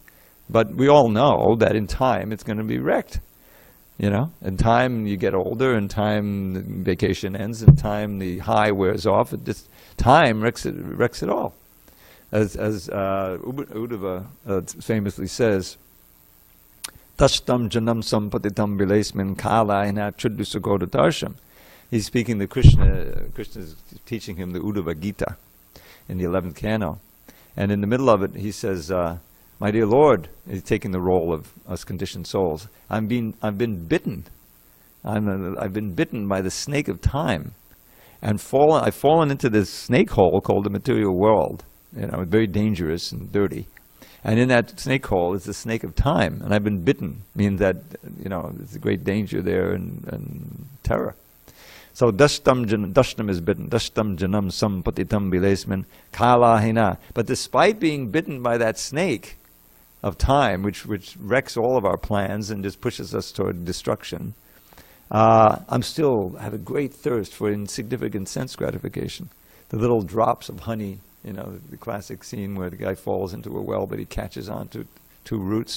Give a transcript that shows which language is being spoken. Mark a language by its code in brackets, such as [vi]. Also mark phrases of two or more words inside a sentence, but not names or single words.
[en] But we all know that in time it's going to be wrecked. In time you get older, in time the vacation ends, in time the high wears off. Time wrecks it all. As Uddhava famously says, [sa] Tashtam janam sampatitam vilesmin kalayana chuddhusagoda darsham. [en] He's speaking to Krishna. Krishna is teaching him the Uddhava Gita in the 11th canto. And in the middle of it, he says, my dear Lord, he's taking the role of us conditioned souls. I've been bitten. I've been bitten by the snake of time. And I've fallen into this snake hole called the material world. Very dangerous and dirty. And in that snake hole is the snake of time. And I've been bitten, means that, there's a great danger there and terror. So dashtam is bitten. [sa] Dashtam janam sampatitam bilesman kala hina. [en] But despite being bitten by that snake of time, which wrecks all of our plans and just pushes us toward destruction, I'm still have a great thirst for insignificant sense gratification. The little drops of honey, the classic scene where the guy falls into a well, but he catches on to two roots.